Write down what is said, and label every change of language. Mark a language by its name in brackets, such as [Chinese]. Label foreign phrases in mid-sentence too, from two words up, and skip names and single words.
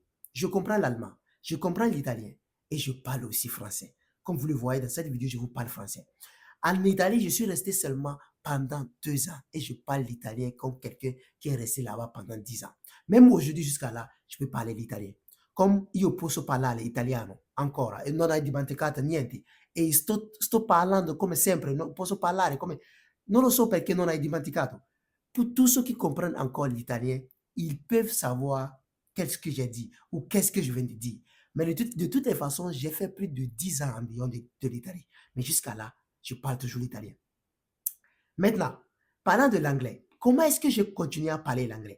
[French] Je comprends l'allemand. Je comprends l'italien. Et je parle aussi français. Comme vous le voyez dans cette vidéo, je vous parle français. En Italie, je suis resté seulement pendant 2 ans et je parle l'italien comme quelqu'un qui est resté là-bas pendant 10 ans. Même aujourd'hui, jusqu'à là, je peux parler l'italien. [Italian] Come io posso parlare italiano ancora e non hai dimenticato niente. E sto parlando come sempre, posso parlare come... Non lo so perché non hai dimenticato. [French] Pour tous ceux qui comprennent encore l'italien, ils peuvent savoir qu'est-ce que j'ai dit ou qu'est-ce que je viens de dire. Mais de toutes les façons, j'ai fait plus de 10 ans environ de l'Italie. Mais jusqu'à là, je parle toujours l'italien. Maintenant, parlant de l'anglais, comment est-ce que j'ai continué à parler l'anglais?